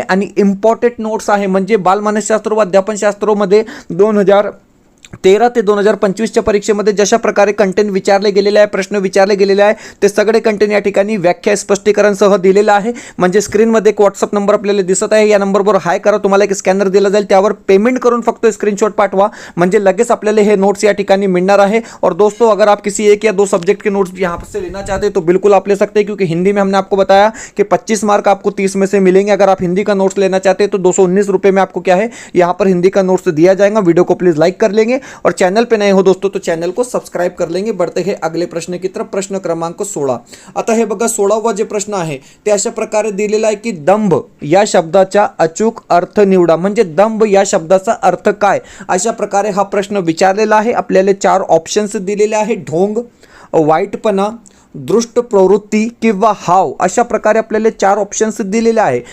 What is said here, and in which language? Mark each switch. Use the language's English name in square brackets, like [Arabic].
[Marathi] आणि important notes आहे म्हणजे बालमानसशास्त्र व अध्यापनशास्त्रामध्ये 2013 ते 2025 च्या परीक्षेमध्ये जशा प्रकारे कंटेंट विचारले गेलेले आहे, प्रश्न विचारले गेलेले आहे, ते सगळे कंटेंट या ठिकाणी व्याख्या स्पष्टीकरण सह दिलेलं आहे. म्हणजे स्क्रीनमध्ये एक व्हॉट्सअप नंबर आपल्याला दिसत आहे, या नंबरवर हाय करा, तुम्हाला एक स्कॅनर दिला जाईल, त्यावर पेमेंट करून फक्त स्क्रीनशॉट पाठवा म्हणजे लगेच आपल्याला हे नोट्स या ठिकाणी मिळणार आहे. [Hindi] और दोस्तों, अगर आप किसी 1 या 2 सब्जेक्ट के नोट्स यहाँ से लेना चाहते हैं तो बिल्कुल आप ले सकते हैं, क्योंकि हिंदी में हमने आपको बताया कि 25 मार्क आपको 30 में से मिलेंगे. अगर आप हिंदी का नोट्स लेना चाहते हैं तो 219 रुपये में आपको क्या है यहाँ पर हिंदी का नोट्स दिया जाएगा. वीडियो को प्लीज लाइक कर लेंगे और चैनल पे नए हो दोस्तों तो चैनल को सब्सक्राइब कर लेंगे. बढ़ते हैं अगले प्रश्न की तरफ. प्रश्न क्रमांक 16. [Marathi] आता हे बघा 16वा जे प्रश्न आहे ते अशा प्रकारे दिलेला आहे की दंभ या शब्दाचा अचूक अर्थ निवडा. म्हणजे दंभ या शब्दाचा अर्थ काय अशा प्रकारे हा प्रश्न विचारलेला आहे. आपल्याला 4 ऑप्शन्स दिलेले आहे. ढोंग, वाईटपणा, दृष्ट प्रवृत्ती किंवा हाव अशा प्रकारे आपल्याला 4 ऑप्शन्स दिलेले आहे.